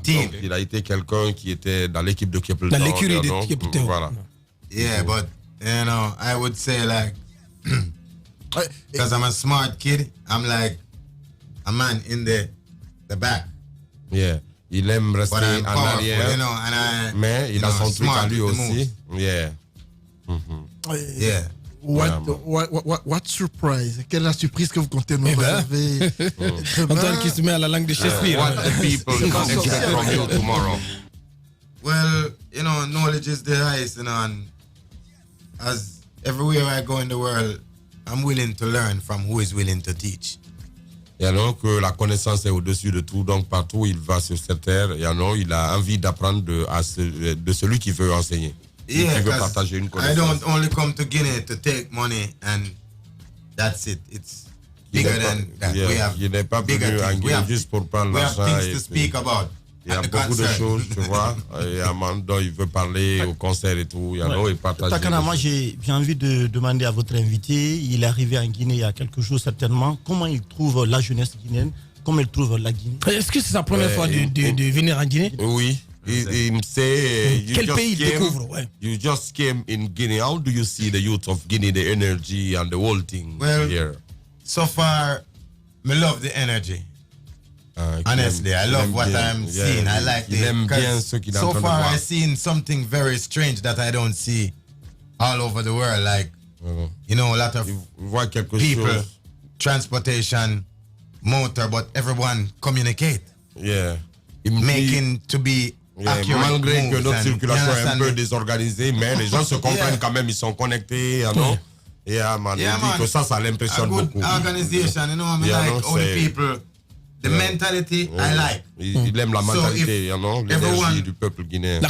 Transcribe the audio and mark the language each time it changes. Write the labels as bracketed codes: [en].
[fr] Donc, il a été quelqu'un qui était dans l'équipe de Capleton. Dans l'écurie de Capleton. Voilà. [en] Yeah, but, I would say, like, because I'm a smart kid, I'm like a man in the back. Yeah. [fr] Il aime rester en arrière, mais il a son truc à lui aussi. [en] Yeah. Yeah. What surprise? [fr] Quelle est la surprise que vous comptez nous réserver? Antoine qui se met à la langue de Shakespeare. [en] What the people can expect from you tomorrow? Well, knowledge is the highest, and as everywhere I go in the world, I'm willing to learn from who is willing to teach. [fr] Et alors que la connaissance est au-dessus de tout, donc partout où il va sur cette terre, il a envie d'apprendre de celui qui veut enseigner. [en] Yeah, [fr] qui veut partager une connaissance. [en] I don't only come to Guinea to take money and that's it. It's bigger than that. [fr] Il n'est pas venu en Guinée juste pour prendre l'argent. [en] We have things to speak about. [fr] Il y a beaucoup de choses, tu vois. Et Amanda, il veut parler au concert et tout. Et partager. Takana, moi j'ai envie de demander à votre invité, il est arrivé en Guinée il y a quelques jours certainement, comment il trouve la jeunesse guinéenne, comment il trouve la Guinée? Est-ce que c'est sa première fois de venir en Guinée? Oui. [en] He say, [fr] quel pays il découvre? [en] You just came in Guinea. How do you see the youth of Guinea, the energy and the whole thing here? So far, I love the energy. Honestly, I love what I'm seeing. I like it. So far, I've seen something very strange that I don't see all over the world. Like, a lot of people, transportation, motor, but everyone communicate. Yeah. Making to be [fr] malgré que notre circulation est un peu désorganisée, mais les gens se comprennent quand même, ils sont connectés, Et man, il dit que ça l'impressionne beaucoup. [en] Organization, I like all the people, the mentality, I like. [fr] Il aime la mentalité, l'énergie du peuple guinéen.